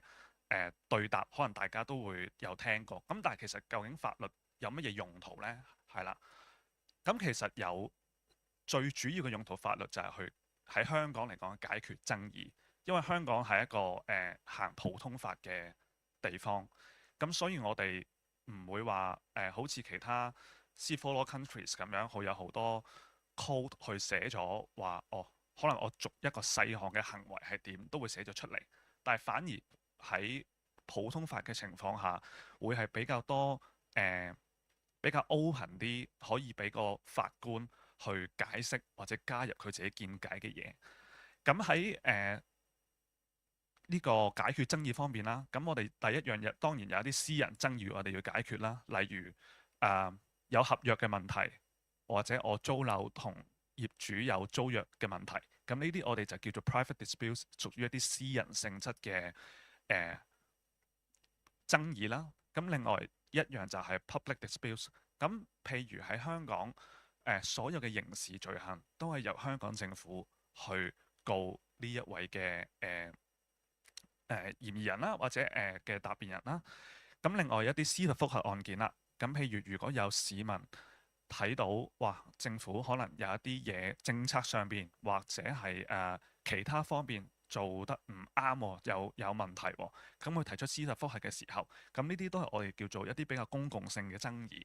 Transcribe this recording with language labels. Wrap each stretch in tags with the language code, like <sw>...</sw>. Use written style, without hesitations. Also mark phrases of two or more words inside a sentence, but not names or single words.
<yue>對答可能大家都會有聽過，咁但係其實究竟法律有乜嘢用途呢？係啦，咁其實有最主要嘅用途，法律就係去喺香港嚟講解決爭議，因為香港係一個行普通法嘅地方，咁所以我哋唔會話好似其他</yue> <en>civil law countries</en> <yue>咁樣，會有好多 code 去寫咗話可能我逐一個細項嘅行為係點都會寫咗出嚟，但係反而喺普通法嘅情況下，會係比較多比較 open 啲，可以俾個法官去解釋或者加入佢自己見解嘅嘢。咁喺呢個解決爭議方面啦，咁我哋第一樣嘢當然有一啲私人爭議我哋要解決啦，例如有合約嘅問題，或者我租樓同業主有租約嘅問題，咁呢啲我哋就叫做</yue> <en>private disputes，</en> <yue>屬於一啲私人性質嘅爭議啦。咁另外一樣就係</yue> <en>public disputes。</en> <yue>咁譬如喺香港所有嘅刑事罪行都係由香港政府去告呢一位嘅嫌疑人啦，或者嘅答辯人啦。咁另外一啲司法覆核案件啦，咁譬如如果有市民睇到哇政府可能有一啲嘢政策上邊或者係其他方面做得唔啱喎，有問題喎，咁佢提出司法覆核嘅時候，咁呢啲都係我哋叫做一啲比較公共性嘅爭議。</yue>